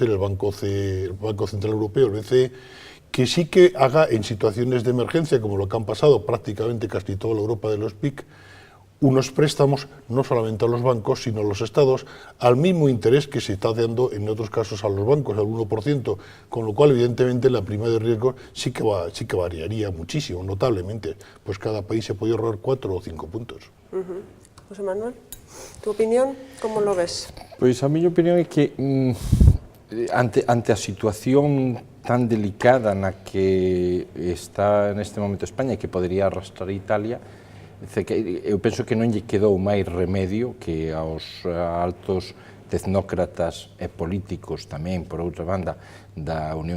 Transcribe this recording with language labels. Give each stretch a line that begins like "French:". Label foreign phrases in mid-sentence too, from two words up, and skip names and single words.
Spanish: ser el Banco Central Europeo, el BCE, que sí que haga en situaciones de emergencia, como lo que han pasado prácticamente casi toda la Europa de los PIC, unos préstamos no solamente a los bancos, sino a los estados, al mismo interés que se está dando en otros casos a los bancos, al 1%, con lo cual evidentemente la prima de riesgo sí que variaría muchísimo, notablemente, pues cada país se puede ahorrar 4 o 5 puntos. José Manuel, ¿tu opinión? ¿Cómo lo ves?
Galician: Pois a miña opinión é que ante a situación tan delicada na que está neste momento España e que podería arrastrar Italia, eu penso que non lle quedou máis remedio que aos altos tecnócratas e políticos tamén, por outra banda, da Unión